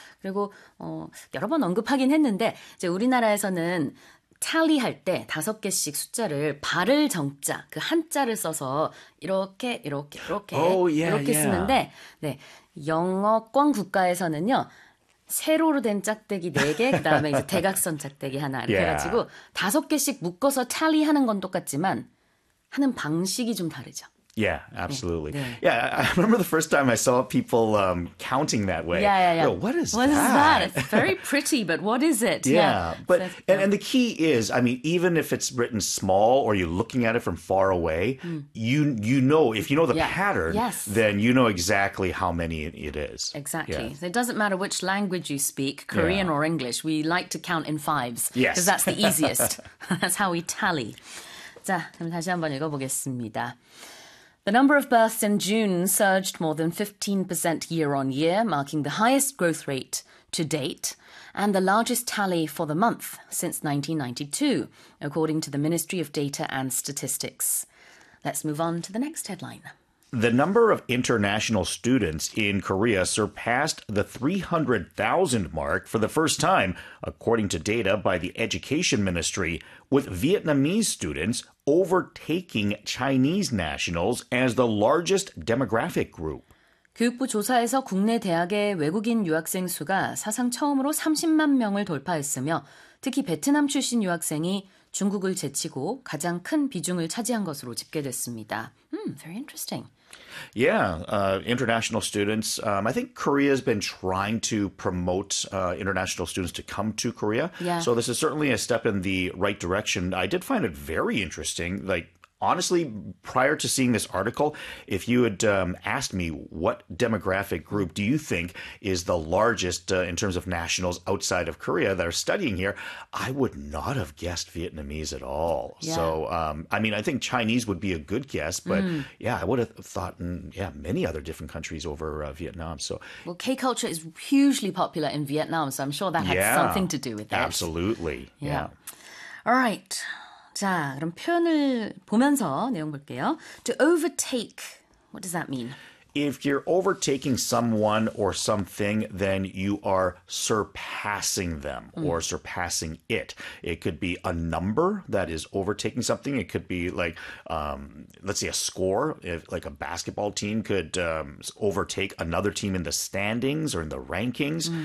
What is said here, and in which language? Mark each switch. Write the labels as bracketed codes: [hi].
[ko] 그리고, 여러 번 언급하긴 했는데, 이제 우리나라에서는 tally할 때 다섯 개씩 숫자를 발을 정자, 그 한자를 써서 이렇게, 이렇게, 이렇게, 이렇게 쓰는데, 네. 영어권 국가에서는요, 세로로 된 짝대기 네 개, 그 다음에 이제 대각선 짝대기 하나, 이렇게 해가지고, 다섯 개씩 묶어서 tally 하는 건 똑같지만, 하는 방식이 좀 다르죠. [en] Yeah, absolutely. [ko] 네. [en] Yeah, I remember the first time I saw people counting that way. Yeah. What is What is that? It's very that? pretty, but what is it? Yeah. Yeah, but and the key is, I mean, even if it's written small or you're looking at it from far away, you know, if you know the Yeah. pattern, Yes. then you know exactly how many it is. Exactly. So it doesn't matter which language you speak, Korean or English, we like to count in fives because that's the easiest. That's how we tally. [ko] 자, 그럼 다시 한번 읽어보겠습니다. [en] The number of births in June surged more than 15% year on year, marking the highest growth rate to date and the largest tally for the month since 1992, according to the Ministry of Data and Statistics. Let's move on to the next headline. The number of international students in Korea surpassed the 300,000 mark for the first time, according to data by the Education Ministry, with Vietnamese students overtaking Chinese nationals as the largest demographic group. [ko] 교육부 조사에서 국내 대학의 외국인 유학생 수가 사상 처음으로 30만 명을 돌파했으며, 특히 베트남 출신 유학생이 중국을 제치고 가장 큰 비중을 차지한 것으로 집계됐습니다. [en] Very interesting. International students. I think Korea has been trying to promote international students to come to Korea. Yeah. So this is certainly a step in the right direction. I did find it very interesting. Like, honestly, prior to seeing this article, if you had asked me what demographic group do you think is the largest in terms of nationals outside of Korea that are studying here, I would not have guessed Vietnamese at all. Yeah. So, I mean, I think Chinese would be a good guess, but yeah, I would have thought, many other different countries over Vietnam. So, Well, K culture is hugely popular in Vietnam, so I'm sure that had something yeah, to do with it. absolutely. Yeah. All right. [ko] 자, 그럼 표현을 보면서 내용 볼게요. [en] To overtake, what does that mean? If you're overtaking someone or something, then you are surpassing them or surpassing it. It could be a number that is overtaking something. It could be like, let's say, a score. If like a basketball team could overtake another team in the standings or in the rankings.